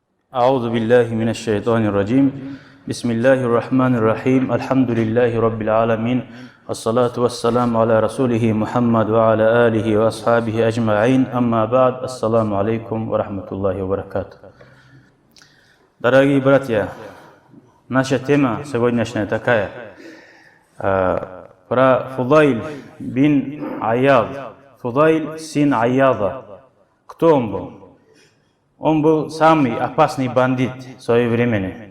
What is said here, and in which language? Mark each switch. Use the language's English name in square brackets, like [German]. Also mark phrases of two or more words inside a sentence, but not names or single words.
[Arabic] أعوذ بالله من الشيطان الرجيم بسم الله الرحمن الرحيم الحمد لله رب العالمين الصلاة والسلام على رسوله محمد وعلى آله وأصحابه أجمعين أما بعد السلام عليكم ورحمة الله وبركاته. [Russian] Дорогие братья, наша тема сегодняшняя такая про Фудаиль бин Аяд. Фудаиль сын Аяда. Кто он был? Он был самый опасный бандит в свое время.